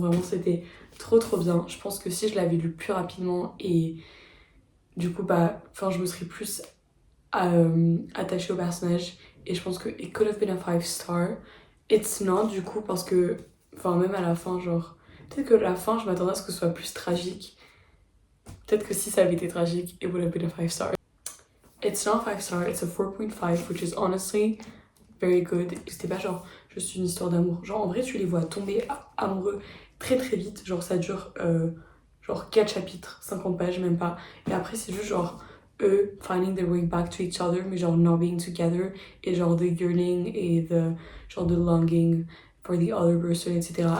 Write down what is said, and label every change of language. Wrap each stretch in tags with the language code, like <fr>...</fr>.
<fr>Vraiment c'était trop bien. Je pense que si je l'avais lu plus rapidement et du coup je me serais plus attachée au personnage et je pense que</fr> <en>it could have been a 5-star. It's not</en> <fr>du coup parce que même à la fin genre peut-être que la fin je m'attendais à ce que ce soit plus tragique. Peut-être que si ça avait été tragique,</fr> <en>it would have been a 5-star. It's not a 5-star, it's a 4.5, which is honestly very good.</en> <fr>C'était pas genre juste une histoire d'amour. Genre en vrai, tu les vois tomber amoureux très vite. Genre ça dure genre 4 chapitres, 50 pages même pas. Et après, c'est juste genre eux</fr> <en>finding their way back to each other,</en> <fr>mais genre</fr> <en>not being together.</en> <fr>Et genre</fr> <en>the yearning</en> <fr>et</fr> <en>the longing for the other person,</en> <fr>etc.</fr>